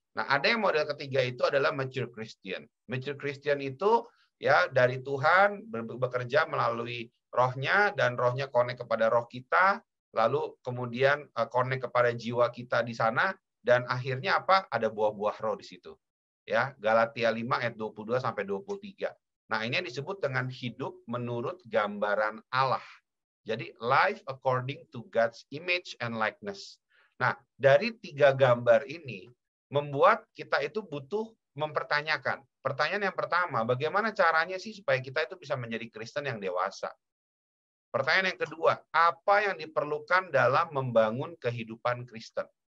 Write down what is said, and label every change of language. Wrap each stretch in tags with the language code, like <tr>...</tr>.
<id>Nah, ada yang model ketiga itu adalah mature Christian. Mature Christian itu ya dari Tuhan bekerja melalui rohnya dan rohnya connect kepada roh kita, lalu kemudian connect kepada jiwa kita di sana dan akhirnya apa? Ada buah-buah roh di situ. Ya, Galatia 5 ayat 22 sampai 23. Nah, ini yang disebut dengan hidup menurut gambaran Allah. Jadi</id> <en>life according to God's image and likeness.</en> <id>Nah, dari 3 gambar ini membuat kita itu butuh mempertanyakan. Pertanyaan yang pertama, bagaimana caranya sih supaya kita itu bisa menjadi Kristen yang dewasa? Pertanyaan yang kedua, apa yang diperlukan dalam membangun kehidupan Kristen?</id>